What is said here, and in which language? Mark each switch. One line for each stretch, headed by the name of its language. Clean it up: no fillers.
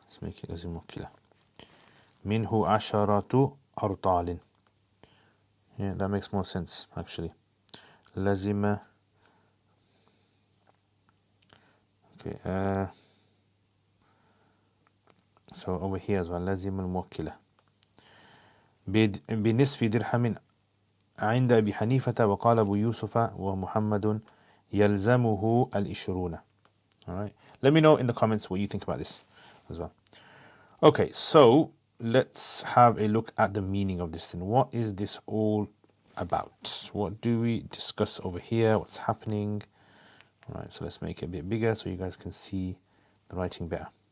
English: Let's make it
Arabic: لزم موكلة منه 10 أرطال.
English: Yeah, that makes more sense actually.
Arabic: لزم
English: okay, so over here as well
Arabic: لزم الموكلة بنصف درهم عند أبي حنيفة. وقال أبو يوسف ومحمد يلزمه العشرون.
English: All right. Let me know in the comments what you think about this as well. Okay, so let's have a look at the meaning of this thing. What is this all about? What do we discuss over here? What's happening? All right, so let's make it a bit bigger so you guys can see the writing better.